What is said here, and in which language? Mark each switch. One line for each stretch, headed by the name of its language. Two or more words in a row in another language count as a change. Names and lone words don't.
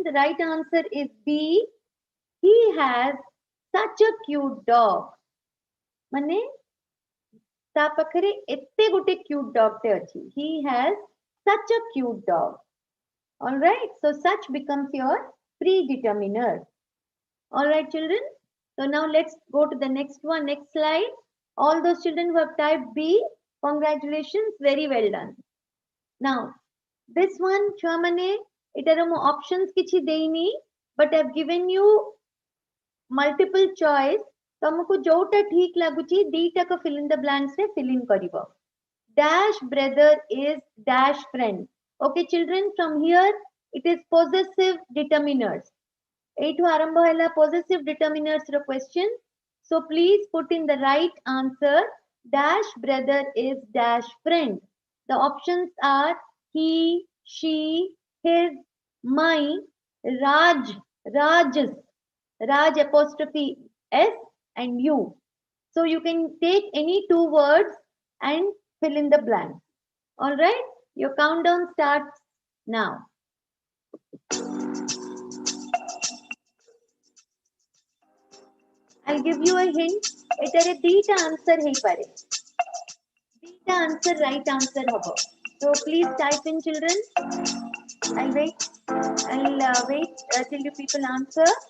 English: The right answer is B. He has such a cute dog.
Odia: ମାନେ ତା ପାଖରେ ଏତେ ଗୋଟେ
English: cute dog
Odia: ଟେ ଅଛି.
English: He has such a cute dog. All right, so such becomes your predeterminer. All right, children. So now let's go to the next one, next slide. All those children who have typed B, congratulations, very well done. Now, this one,
Odia: ଛାମାନେ, ଇଥର ମୋ options କିଛି ଦେଇନି,
English: but I've given you multiple choice.
Odia: ତମକୁ ଯେଉଁଟା ଠିକ ଲାଗୁଛି ଦିଟାକୁ
English: fill in the blanks
Odia: रे
English: fill in
Odia: करिवो.
English: Dash brother is dash friend. Okay, children, from here it is possessive determiners.
Odia: ଏଠୁ ଆରମ୍ଭ ହେଲା
English: possessive determiners
Odia: रो question.
English: So please put in the right answer. Dash brother is dash friend. The options are he, she, his, my, Raj, Rajas, Raj apostrophe S and you. So you can take any two words and fill in the blank. All right, your countdown starts now. I'll give you a hint.
Odia: ଏଟାରେ ଦିଟା ଆନ୍ସର ହେଇ ପାରେ. ଦିଟା ଆନ୍ସର
English: right answer
Odia: होबो.
English: So please type in, children. I'll wait. I'll wait till you people answer.